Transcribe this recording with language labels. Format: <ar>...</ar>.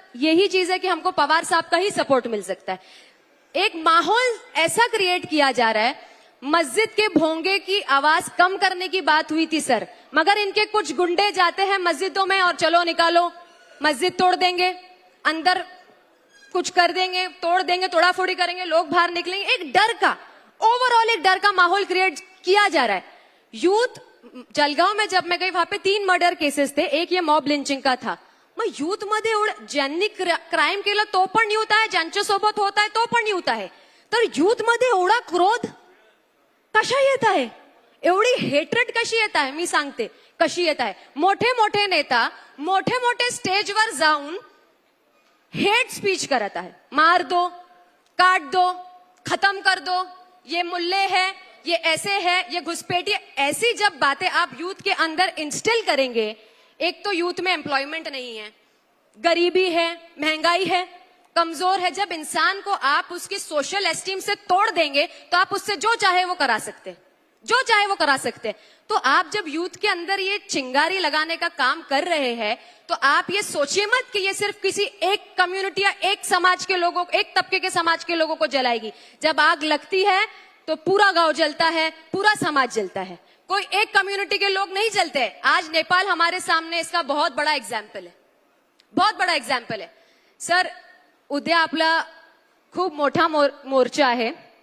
<hi>यही चीज है कि हमको पवार साहब का ही सपोर्ट मिल सकता है। एक माहौल ऐसा क्रिएट किया जा रहा है, मस्जिद के भोंगे की आवाज कम करने की बात हुई थी सर, मगर इनके कुछ गुंडे जाते हैं मस्जिदों में और चलो निकालो, मस्जिद तोड़ देंगे, अंदर कुछ कर देंगे, तोड़ देंगे, तोड़ाफोड़ी करेंगे, लोग बाहर निकलेंगे। एक डर का, ओवरऑल एक डर का माहौल क्रिएट किया जा रहा है। यूथ, जलगांव में जब मैं गई वहां पे 3 मर्डर केसेस थे, एक ये मॉब लिंचिंग का था।</hi> <mr>मग यूथ मध्ये ज्यांनी क्राईम केलं तो पण न्यूत आहे, ज्यांच्या सोबत होत आहे तो पण न्यूत आहे, तर यूथ मध्ये एवढा क्रोध कशा येत आहे, एवढी हेट्रेड कशी येत आहे, मी सांगते कशी येत आहे। मोठे मोठे नेता मोठे मोठे स्टेजवर जाऊन हेट स्पीच करत आहे,</mr> <hi>मार दो, काट दो, खत्म कर दो, ये मुल्ले है, ये ऐसे है, ये घुसपैठी, ऐसी जब बातें आप यूथ के अंदर इंस्टिल करेंगे, एक तो यूथ में एम्प्लॉयमेंट नहीं है, गरीबी है, महंगाई है, कमजोर है। जब इंसान को आप उसकी सोशल एस्टीम से तोड़ देंगे तो आप उससे जो चाहे वो करा सकते, जो चाहे वो करा सकते। तो आप जब यूथ के अंदर ये चिंगारी लगाने का काम कर रहे हैं तो आप ये सोचिए मत कि ये सिर्फ किसी एक कम्युनिटी या एक समाज के लोगों, एक तबके के समाज के लोगों को जलाएगी। जब आग लगती है तो पूरा गांव जलता है, पूरा समाज जलता है, कोई एक कम्युनिटी के लोग नहीं जलते। आज नेपाल हमारे सामने इसका बहुत बड़ा एग्जाम्पल है, बहुत बड़ा एग्जाम्पल है।</hi> <mr>सर, उद्या आपला खूप मोठा मोर्चा आहे।</mr>